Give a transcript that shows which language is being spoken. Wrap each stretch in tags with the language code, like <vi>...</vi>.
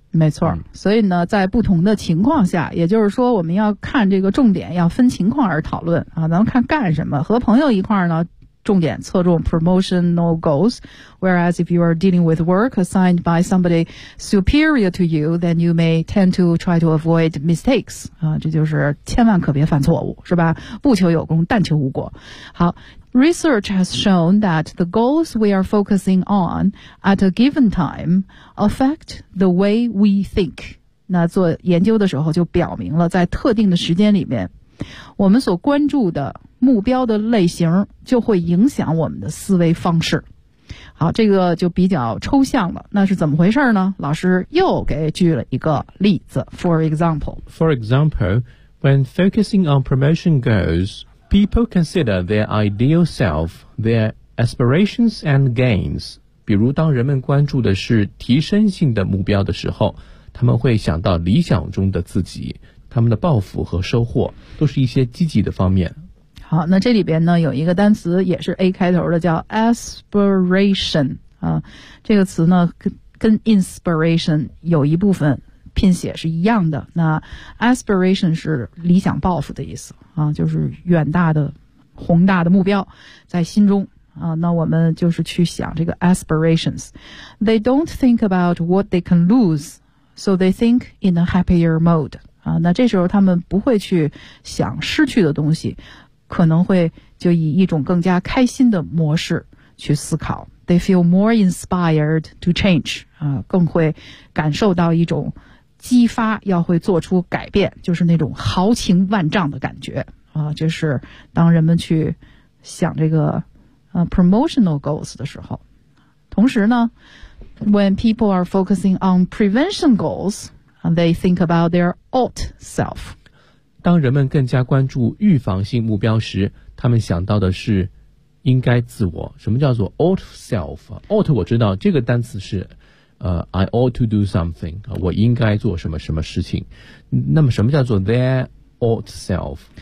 <zh>没错，所以呢在不同的情况下，也就是说我们要看这个重点要分情况而讨论啊，咱们看干什么。和朋友一块呢重点侧重</zh> <en>promotional goals, whereas if you are dealing with work assigned by somebody superior to you, then you may tend to try to avoid mistakes.</en> <zh>啊，这就是千万可别犯错误，是吧？不求有功，但求无过。</zh> <en>好， research has shown that the goals we are focusing on at a given time affect the way we think.</en> <zh>那做研究的时候就表明了，在特定的时间里面，我们所关注的目标的类型就会影响我们的思维方式。好，这个就比较抽象了，那是怎么回事呢？老师又给举了一个例子。</zh> <en>For example, when focusing on promotion goals, people consider their ideal self, their aspirations and gains.</en> <zh>比如当人们关注的是提升性的目标的时候，他们会想到理想中的自己，他们的抱负和收获都是一些积极的方面。好，那这里边呢有一个单词也是 A 开头的，叫 aspiration 啊，这个词呢跟 inspiration 有一部分拼写是一样的。那 aspiration 是理想抱负的意思啊，就是远大的宏大的目标在心中啊。那我们就是去想这个 aspirations.</zh> <en>They don't think about what they can lose, so they think in a happier mode.</en> <zh>啊，那这时候他们不会去想失去的东西，可能会就以一种更加开心的模式去思考。</zh> <en>They feel more inspired to change、</en> <zh>更会感受到一种激发，要会做出改变，就是那种豪情万丈的感觉、就是当人们去想这个、promotional goals 的时候。同时呢</zh> <en>When people are focusing on prevention goals, they think about their ought self.</en> <zh>当人们更加关注预防性目标时，他们想到的是应该自我。什么叫做 ought self? ought 我知道这个单词是</zh> <en>I ought to do something,</en> <zh>我应该做什么什么事情。那么什么叫做 their ought self?</zh>